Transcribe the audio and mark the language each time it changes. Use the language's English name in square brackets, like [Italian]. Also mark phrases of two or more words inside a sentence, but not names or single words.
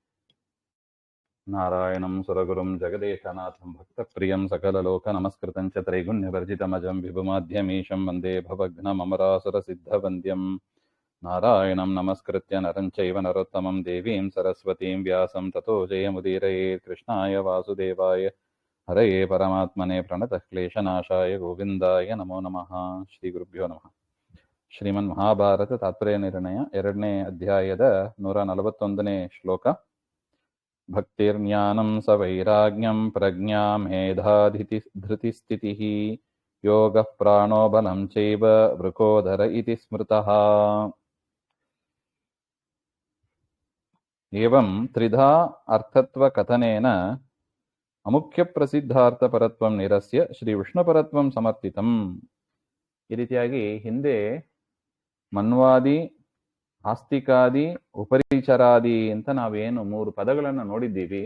[Sanskrit] नारायणं सुरगुरुं जगदेकनाथं भक्तप्रियं सकललोकनमस्कृतं च त्रैगुण्यवर्जितमजं विभुमाध्यमीशं वन्दे भवघ्नममरासुरसिद्धवन्द्यम्। नारायणं नमस्कृत्य नरं चैव नरोत्तमं देवीं सरस्वतीं व्यासं ततो जयमुदीरयेत्। कृष्णाय वासुदेवाय हरये परमात्मने प्रणतक्लेशनाशाय गोविन्दाय नमो नमः। ಶ್ರೀಗುರುಭ್ಯೋ ನಮಃ. [Kannada] ಶ್ರೀಮನ್ ಮಹಾಭಾರತ ತಾತ್ಪರ್ಯ ನಿರ್ಣಯ 2ನೇ ಅಧ್ಯಾಯದ 141ನೇ ಶ್ಲೋಕ. [Sanskrit] ಭಕ್ತಿರ್ಜ್ಞಾನಂ ಸ ವೈರಾಗ್ಯಂ ಪ್ರಜ್ಞಾ ಮೇಧಾಧಿತಿ ಧೃತಿಸ್ಥಿತಿಃ ಯೋಗಃ ಪ್ರಾಣೋ ಬಲಂ ಚೈವ ವೃಕೋದರ ಇತಿ ಸ್ಮೃತಃ. ಏವಂ ತ್ರಿಧಾ ಅರ್ಥತ್ವ ಕಥನೇನ ಅಮುಖ್ಯ ಪ್ರಸಿದ್ಧಾರ್ಥ ಪರತ್ವಂ ನಿರಸ್ಯ ಶ್ರೀ ವಿಷ್ಣುಪರತ್ವಂ ಸಮರ್ಥಿತಂ. [Kannada] ಈ ರೀತಿಯಾಗಿ ಹಿಂದೆ ಮನ್ವಾದಿ, ಆಸ್ತಿಕಾದಿ, ಉಪರಿಚರಾದಿ ಅಂತ ನಾವೇನು 3 ಪದಗಳನ್ನು ನೋಡಿದ್ದೀವಿ.